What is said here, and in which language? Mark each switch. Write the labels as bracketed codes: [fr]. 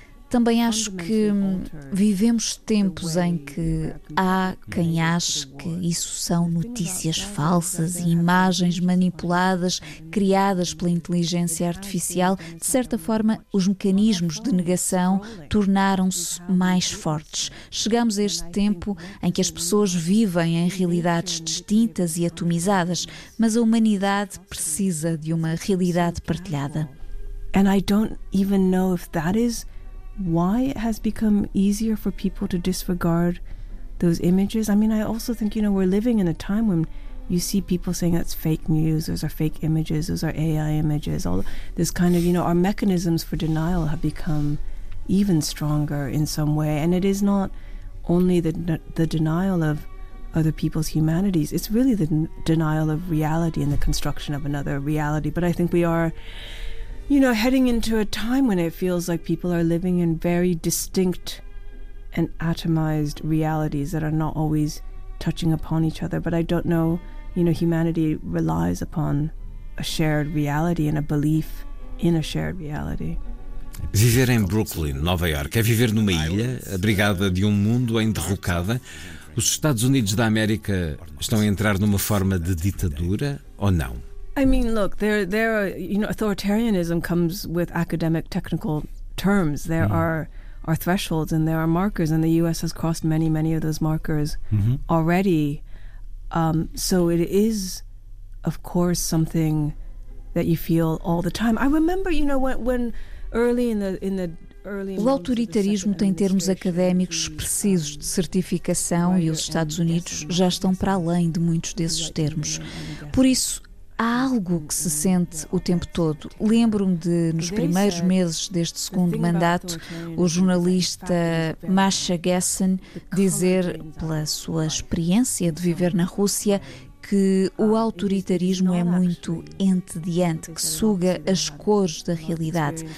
[pt] Também acho que vivemos tempos em que há quem ache que isso são notícias falsas e imagens manipuladas, criadas pela inteligência artificial. De certa forma, os mecanismos de negação tornaram-se mais fortes. Chegamos a este tempo em que as pessoas vivem em realidades distintas e atomizadas, mas a humanidade precisa de uma realidade partilhada. [en] And I don't even know if that is why it has become easier for people to disregard those images. I mean, I also think, you know, we're living in a time when you see people saying that's fake news, those are fake images, those are AI images, all this kind of, you know, our mechanisms for denial have become even stronger in some way. And it is not only the denial of other people's humanities, it's really the denial of reality and the construction of another reality. But I think we are, you know, heading into a time when it feels like people are living in very distinct and atomized realities that are not always touching upon each other. But I don't know, you know, humanity relies upon a shared reality and a belief in a shared reality. [pt] Viver em Brooklyn, Nova York, é viver numa ilha abrigada de mundo em derrocada. Os Estados Unidos da América estão a entrar numa forma de ditadura ou não? [en] I mean, look, there are, you know, authoritarianism comes with academic technical terms. There are thresholds and there are markers, and the U.S. has crossed many, many of those markers already. So it is, of course, something that you feel all the time. I remember, you know, when early in the [pt] O autoritarismo tem termos académicos precisos de certificação e os Estados Unidos já estão para além de muitos desses termos. Por isso, há algo que se sente o tempo todo. Lembro-me de, nos primeiros meses deste segundo mandato, o jornalista Masha Gessen dizer, pela sua experiência de viver na Rússia, que o autoritarismo é muito entediante, que suga as cores da realidade.